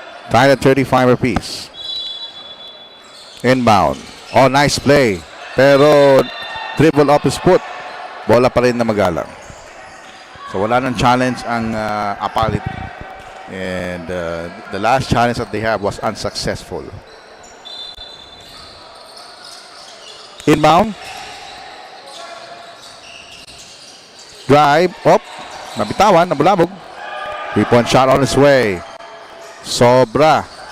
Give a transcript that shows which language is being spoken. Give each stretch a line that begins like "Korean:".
English: Tied at 35 apiece. Inbound. Oh, nice play. Pero dribble off his foot.
Filipino: Bola pa rin na Magalang. So wala nang challenge ang APALIT.
English: And the last challenge that they have was unsuccessful. Inbound. Drive. Up.
Filipino: Nabitawan. Nabulabog.
English: 3-point shot on its way. Sobra.